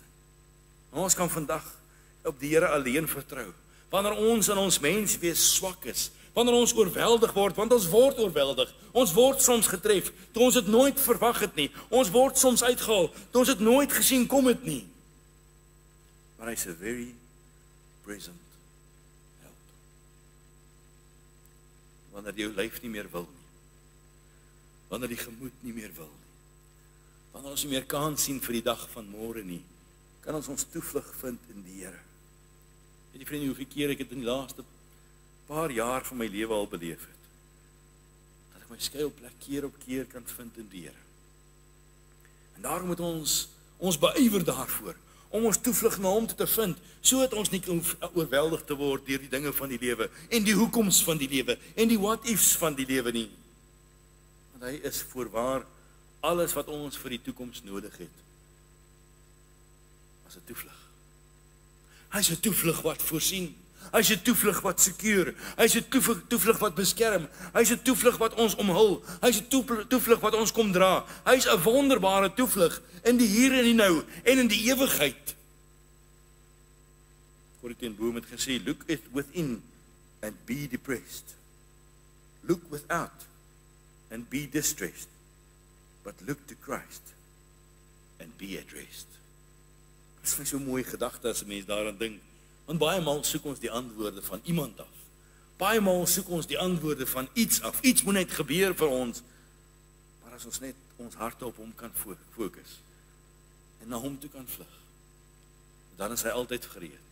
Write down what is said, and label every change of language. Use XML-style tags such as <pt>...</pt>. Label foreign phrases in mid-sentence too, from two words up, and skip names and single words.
<af>Ons kan vandag op die Here alleen vertrou. Wanneer ons in ons menswees swak is, wanneer ons oorweldig word, want ons word oorweldig. Ons word soms getref, toe ons dit nooit verwag het nie. Ons word soms uitgehaal, toe ons dit nooit gesien kom het nie. Maar hy is 'n</af> <en>very present help.</en> <af>Wanneer jou lyf nie meer wil nie, wanneer die gemoed nie meer wil nie, wanneer ons nie meer kans sien vir die dag van môre nie, kan ons toevlug vind in die Here. Weet jy vriende, hoeveel keer ek het in die laaste paar jaar van my lewe al beleef het, dat ek my skuilplek keer op keer kan vind in die Here. En daarom moet ons beywer daarvoor, om ons toevlug na hom te vind, sodat ons nie kan oorweldig te word deur die dinge van die lewe, en die hoekoms van die lewe, en die what-ifs van die lewe nie. Want hy is voorwaar alles wat ons vir die toekoms nodig het, as 'n toevlug. Hy is 'n toevlug wat voorsien, hy is 'n toevlug wat sekuur, hy is 'n toevlug wat beskerm, hy is 'n toevlug wat ons omhul, hy is 'n toevlug wat ons kom dra, hy is 'n wonderbare toevlug in die hier en die nou en in die ewigheid. Corrie ten Boom het gesê,</af> <en>look it within and be depressed. Look without and be distressed. But look to Christ and be at rest.</en> <af>Dit is vir my so 'n mooi gedagte as 'n mens daaraan dink. Want baie maal soek ons die antwoorde van iemand af. Baie maal soek ons die antwoorde van iets af. Iets moet net gebeur vir ons. Maar as ons net ons harte op hom kan fokus en na hom toe kan vlug, dan is hy altyd gereed.</af>